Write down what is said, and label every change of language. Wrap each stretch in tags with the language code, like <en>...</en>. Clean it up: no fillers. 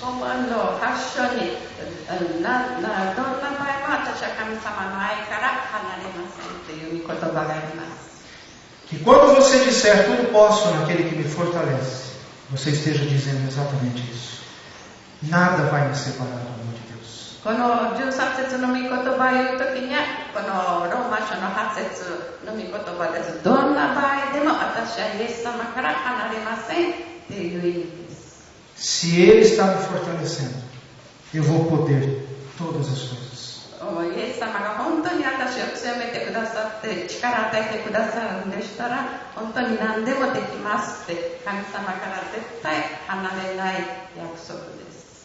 <ja>ロマンの8章にどんな場合も私は神様の愛から離れませんという御言葉があります。</ja> <pt>Que quando você disser tudo posso naquele que me fortalece, você esteja dizendo exatamente isso. Nada vai me separar do amor de Deus.</pt> <ja>この13節の御言葉を言うときには、このローマ書の8節の御言葉です。どんな場合でも私はイエス様から離れませんという意味です。</ja> <pt>Se Ele está me fortalecendo, eu vou poder todas as coisas.</pt> <ja>イエス様が本当に私を強めてくださって力を与えてくださるんでしたら、本当に何でもできますって神様から絶対離れない約束です。</ja>